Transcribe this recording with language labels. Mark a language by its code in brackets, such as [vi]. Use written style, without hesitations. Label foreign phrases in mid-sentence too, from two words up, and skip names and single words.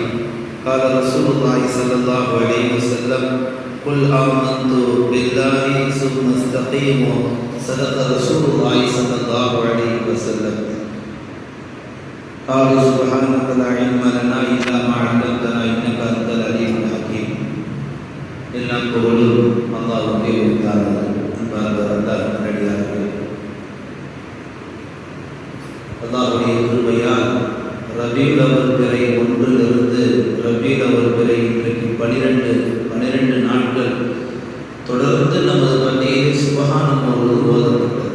[ar] قال رسول الله صلى الله عليه وسلم قل آمنت بالله ثم استقيموا. صدق رسول الله صلى الله عليه وسلم. قال سبحانك لا علم لنا إلا ما علمتنا إنك أنت العليم الحكيم. [ta] எல்லாம் புகழும் அல்லாஹ்வுக்கே உரித்தானது. அன்பார்ந்த அல்லாஹ் நல்லடியார்களே, அல்லாஹ்வுடைய கிருபையால் ரபீஉல் அவ்வல் பிறை 1 ரபீஉல் அவ்வல் பிறை இன்றைக்கு 12 நாட்கள் தொடர்ந்து நமது பள்ளியில் சுப்ஹானல்லாஹ் ஓதப்பட்டது.